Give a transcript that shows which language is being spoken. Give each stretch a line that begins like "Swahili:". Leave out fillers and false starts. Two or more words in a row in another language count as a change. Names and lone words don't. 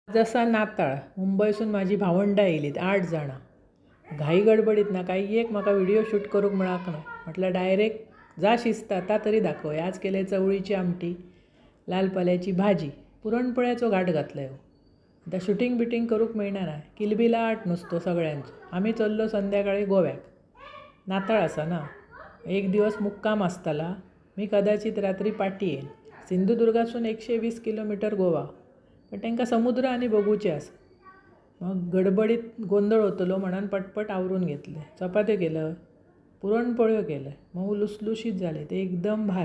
Konkani: जसा नाताळ मुंबईसून माझी भावंडा येयलीत 8 जाणां घाई गडबडीत ना काही एक म्हाका
English: video shoot
Konkani: करूंक मेळाक ना म्हटल्यार डायरेक्ट जा शिस्त ता तरी दाखय. आज केले चवळीची आमटी, लाल पाल्याची भाजी, पुरणपोळ्याचो घाट घातला. आतां शूटिंग बिटींग करूंक मेळना ना किलबिलाट नुसतो सगळ्यांचो. आमी चल्लो संध्याकाळी गोव्याक. नाताळ आसा ना, एक दिवस मुक्काम आसतला. मी कदाचित रात्री पाटी येईन. सिंधुदुर्गासून 120 किलोमीटर गोवा, पण तांकां समुद्र आनी बघूचें आसा. मग गडबडीत गोंधळ होतलो म्हणून पटपट आवरून घेतले. चपात्यो केलं, पुरणपोळ्यो केले, मऊ लुसलुशीत झाले ते एकदम भारी.